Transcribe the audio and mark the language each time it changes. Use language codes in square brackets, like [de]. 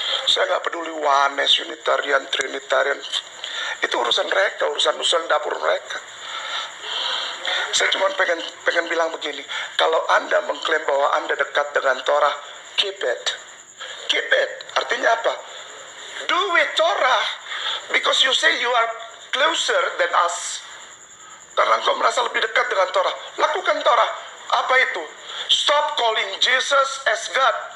[id] Saya nggak peduli Wanes, Unitarian, Trinitarian. Itu urusan mereka, urusan dapur mereka. Saya cuma pengen bilang begini, kalau Anda mengklaim bahwa Anda dekat dengan Torah, [en] keep it. Keep it. [id] Artinya apa? [en] Do with Torah. Because you say you are closer than us. [id] Karena engkau merasa lebih dekat dengan Torah. Lakukan Torah. Apa itu? [en] Stop calling Jesus as God.